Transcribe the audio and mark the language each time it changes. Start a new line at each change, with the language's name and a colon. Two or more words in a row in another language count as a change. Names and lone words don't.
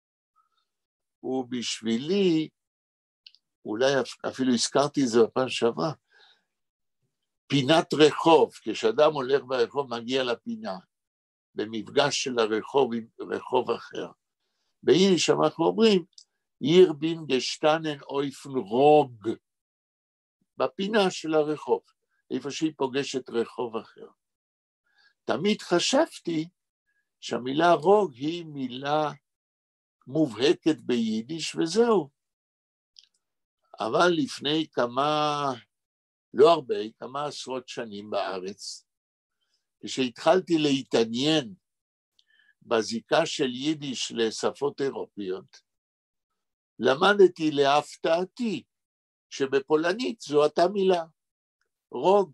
Hebrew: ובשבילי, אולי אפילו הזכרתי את זה בפעם שעברה, פינת רחוב, כשאדם הולך ברחוב מגיע לפינה, במפגש של הרחוב עם רחוב אחר. ביידיש אנחנו אומרים,
Yiddish: "היר בין געשטאַנען אויף דעם ראָג",
Hebrew: בפינה של הרחוב, איפה שהיא פוגשת רחוב אחר. תמיד חשבתי שהמילה רוג היא מילה מובהקת ביידיש וזהו. אבל לפני לא הרבה, כמה עשרות שנים בארץ, כשהתחלתי להתעניין בזיקה של יידיש לשפות אירופיות, למדתי להפתעתי שבפולנית זו אותה מילה, רוג.